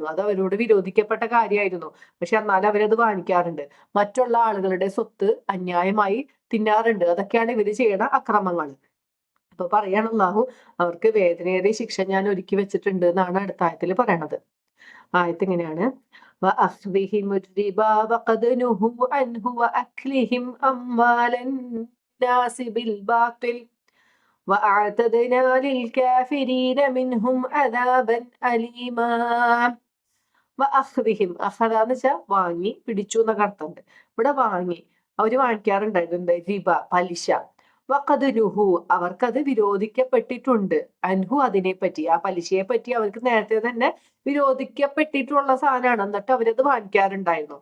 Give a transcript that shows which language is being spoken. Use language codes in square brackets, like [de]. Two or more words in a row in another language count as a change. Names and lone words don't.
[ml] അത് അവരോട് വിരോധിക്കപ്പെട്ട കാര്യമായിരുന്നു. പക്ഷെ എന്നാലും അവരത് വാങ്ങിക്കാറുണ്ട്. മറ്റുള്ള ആളുകളുടെ സ്വത്ത് അന്യായമായി തിന്നാറുണ്ട്. അതൊക്കെയാണ് ഇവര് ചെയ്യണ അക്രമങ്ങൾ. അപ്പൊ പറയാണ് അല്ലാഹു അവർക്ക് വേദനയേറിയ ശിക്ഷ ഞാൻ ഒരുക്കി വെച്ചിട്ടുണ്ട് എന്നാണ് അടുത്ത ആയത്തിൽ പറയണത്. ആയത്ത് ഇങ്ങനെയാണ്: [ar] وأخذهم الربا وقد نهوا عنه وأكلهم أموال الناس بالباطل وأعتدنا للكافرين منهم عذابا أليما. [ml] വഅഖ്ദിഹിം, അഖദ എന്ന് വെച്ചാൽ വാങ്ങി, പിടിച്ചു എന്നൊക്കെ അർത്ഥമുണ്ട്. ഇവിടെ വാങ്ങി, അവര് വാങ്ങിക്കാറുണ്ടായിരുന്നു റിബ, പലിശ. [ar] وقد نهوا, [ml] അവർക്കത് വിരോധിക്കപ്പെട്ടിട്ടുണ്ട്. അൻഹു, അതിനെപ്പറ്റി, ആ പലിശയെ പറ്റി അവർക്ക് നേരത്തെ തന്നെ വിരോധിക്കപ്പെട്ടിട്ടുള്ള സാധനമാണ്, എന്നിട്ട് അവരത് വാങ്ങിക്കാറുണ്ടായിരുന്നു.